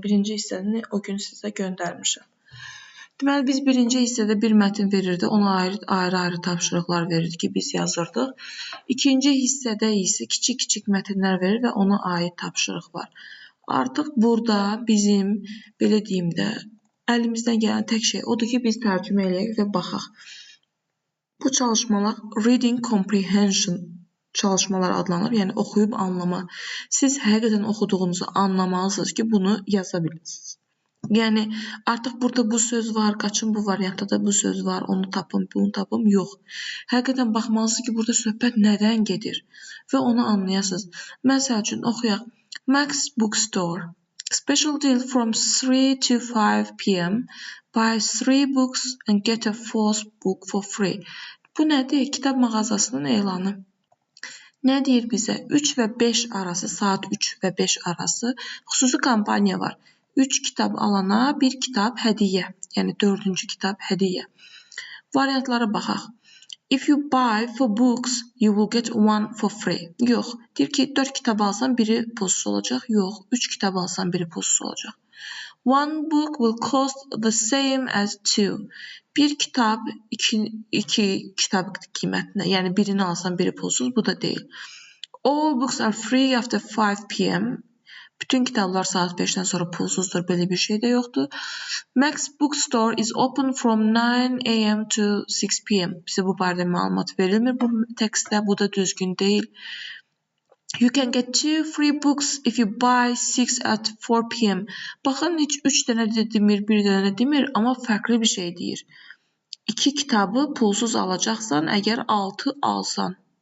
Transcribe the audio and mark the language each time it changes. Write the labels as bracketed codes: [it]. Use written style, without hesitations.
[az] Birinci hissəni o gün sizə göndərmişəm. Deməli, biz birinci hissədə bir mətn verirdi, ona ayrı-ayrı tapşırıqlar verirdi ki, biz yazırdıq. İkinci hissədə isə kiçik-kiçik mətnlər verir və ona aid tapşırıq var. Artıq burada bizim, belə deyim də, əlimizdən gələn tək şey odur ki, biz tərcümə eləyək və baxaq. Bu çalışmalar Reading Comprehension çalışmalar adlanır, yəni oxuyub anlama. Siz həqiqətən oxuduğunuzu anlamalısınız ki, bunu yaza bilirsiniz. Yəni, artıq burada bu söz var, qaçın bu variantda da bu söz var, onu tapın, bunu tapın, yox. Həqiqətən baxmalısınız ki, burada söhbət nədən gedir və onu anlayasınız. Məsəl üçün, oxuyaq. [en] Max Bookstore. Special deal from 3 to 5 p.m. Buy 3 books and get a 4th book for free. [az] Bu nədir? Kitab mağazasının elanı. Nə deyir bizə? 3 və 5 arası, saat 3 və 5 arası xüsusi kampaniya var. 3 kitab alana 1 kitab hədiyyə, yəni 4-cü kitab hədiyyə. Variantlara baxaq. [en] If you buy 4 books, you will get 1 for free. [az] Yox, deyir ki, 4 kitab alsan biri pulsuz olacaq. Yox, 3 kitab alsan biri pulsuz olacaq. [en] 1 book will cost the same as 2. [az] Bir kitab 2 kitab qiymətinə, yəni birini alsan biri pulsuz, bu da deyil. [en] All books are free after 5 p.m. [az] Bütün kitablar saat 5-dən sonra pulsuzdur, belə bir şey də yoxdur. [en] Max Bookstore is open from 9 a.m. to 6 p.m. [az] Bizə bu barədə məlumat verilmir bu tekstdə, bu da düzgün deyil. [en] You can get 2 free books if you buy 6 at 4 p.m. [az] Baxın, heç 3 dənə də demir, 1 dənə də demir, amma fərqli bir şey deyir. 2 kitabı pulsuz alacaqsan, əgər 6 alsan.